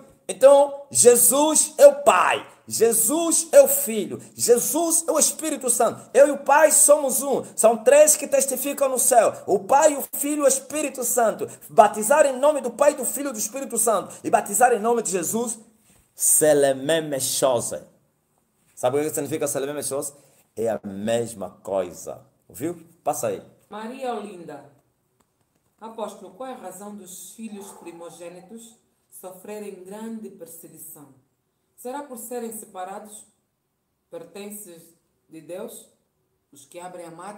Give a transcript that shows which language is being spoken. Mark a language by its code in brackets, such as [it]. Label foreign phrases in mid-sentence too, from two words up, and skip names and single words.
[pt] Então, Jesus é o Pai, Jesus é o Filho, Jesus é o Espírito Santo. Eu e o Pai somos um. São três que testificam no céu: o Pai, o Filho e o Espírito Santo. Batizar em nome do Pai, do Filho e do Espírito Santo e batizar em nome de Jesus, [fr] c'est la même chose. [pt] Sabe o que significa [fr] c'est la même chose? [pt] É a mesma coisa, ouviu? Passa aí. Maria Olinda. Apóstolo, qual é a razão dos filhos primogênitos sofrerem grande perseguição? Será por serem separados, pertences de Deus, os que abrem a madre?